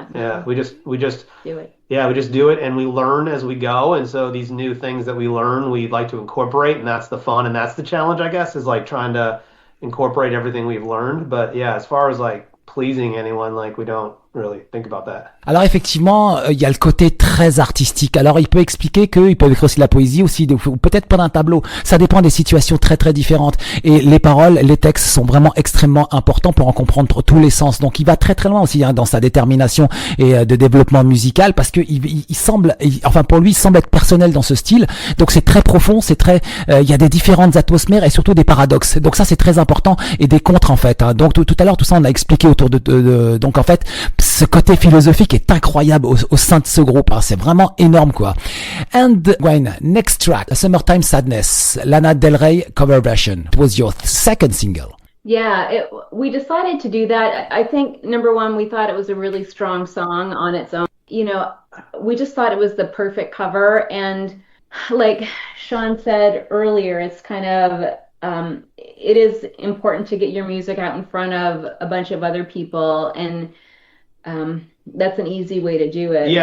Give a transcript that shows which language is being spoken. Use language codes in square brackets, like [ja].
[en] Yeah, we just do it. Yeah, we just do it, and we learn as we go. And so these new things that we learn, we like to incorporate, and that's the fun, and that's the challenge, I guess, is like trying to incorporate everything we've learned. But yeah, as far as like pleasing anyone, like we don't really think about that. [fr] Alors effectivement, il y a le côté très artistique. Alors il peut expliquer qu'il peut écrire aussi de la poésie, aussi ou peut-être pas d'un tableau. Ça dépend des situations très très différentes. Et les paroles, les textes sont vraiment extrêmement importants pour en comprendre tous les sens. Donc il va très très loin aussi dans sa détermination et de développement musical parce que pour lui, il semble être personnel dans ce style. Donc c'est très profond, c'est très, il y a des différentes atmosphères et surtout des paradoxes. Donc ça c'est très important et des contres en fait. Donc tout à l'heure tout ça on a expliqué autour de donc en fait ce côté philosophique est incroyable au sein de ce groupe, hein. C'est vraiment énorme quoi. [en] And Gwyn, next track, Summertime Sadness, Lana Del Rey cover version. It was your second single. Yeah, we decided to do that. I think number one, we thought it was a really strong song on its own. You know, we just thought it was the perfect cover, and like Sean said earlier, it's kind of it is important to get your music out in front of a bunch of other people, and that's an easy way to do it.